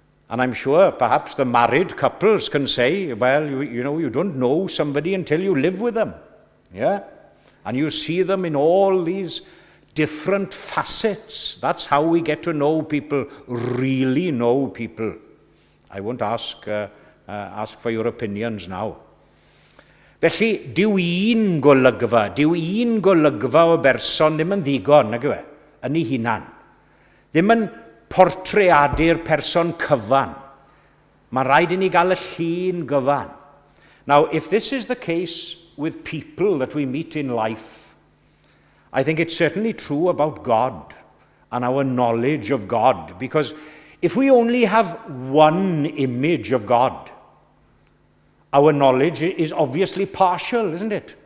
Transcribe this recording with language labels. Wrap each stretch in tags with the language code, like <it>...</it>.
<en>And I'm sure perhaps the married couples can say, well, you don't know somebody until you live with them. Yeah? And you see them in all these different facets. That's how we get to know people, really know people. I won't ask for your opinions now.</en> <cy>Felly, dyw un golygfa o berson ddim yn ddigon, nag yw e, yn ei hunan. Ddim yn portreadu'r person cyfan. Mae'n rhaid i ni gael y llun gyfan.</cy> <en>Now, if this is the case with people that we meet in life, I think it's certainly true about God and our knowledge of God. Because if we only have one image of God, our knowledge is obviously partial, isn't it?</en>